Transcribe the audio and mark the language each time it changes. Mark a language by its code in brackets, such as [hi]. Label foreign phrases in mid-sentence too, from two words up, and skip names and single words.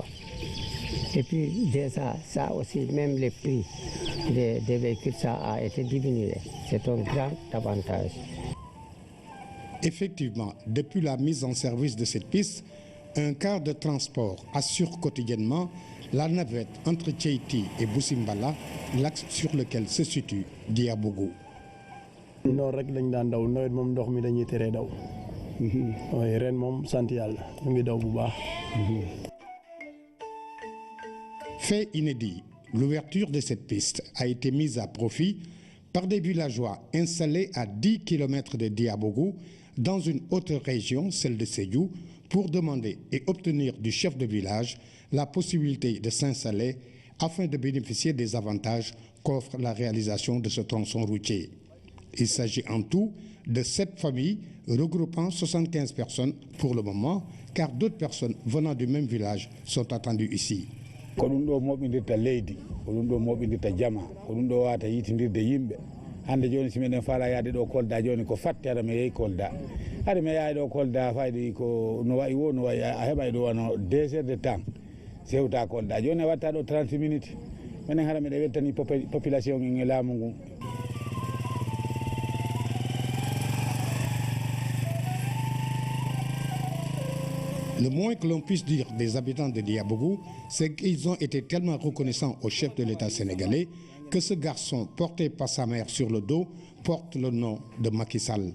[fr] Et puis, déjà, ça aussi, même le prix des véhicules, ça a été diminué. C'est un grand avantage. Effectivement, depuis la mise en service de cette piste, un car de transport assure quotidiennement la navette entre Tcheiti et Boussimbala, l'axe sur lequel se situe Diabougou. [wo] noor rek lañ daan daw nawet moom ndox mi dañuy teree daw waaye ren moom sant yàlla ñu ngi daw bu baax. [fr] Fait inédit, l'ouverture de cette piste a été mise à profit par des villageois installés à 10 km de Diabougou dans une autre région, celle de Sédhiou, pour demander et obtenir du chef de village la possibilité de s'installer afin de bénéficier des avantages qu'offre la réalisation de ce tronçon routier. Il s'agit en tout de 7 familles regroupant 75 personnes pour le moment, car d'autres personnes venant du même village sont attendues ici. [ff] ko ɗum ɗo moɓidirta leydi ko ɗum ɗo moɓidirta jama ko ɗum ɗo wata yitindirde yimɓe hande joni si meɗen faala yaade ɗo Kolda joni ko fatti haɗa mi yeehi Kolda haɗa mi yahay ɗo Kolda fayde ko no wayi wo no wayi a heɓay ɗo wano [fr] 2 heures de temps [ff] sewta Kolda joni watta ɗo 30 minutes minen haɗa miɗe weltani population en e laamu ngu. [fr] Le moins que l'on puisse dire des habitants de Diabougou, c'est qu'ils ont été tellement reconnaissants au chef de l'État sénégalais que ce garçon, porté par sa mère sur le dos, porte le nom de Macky Sall.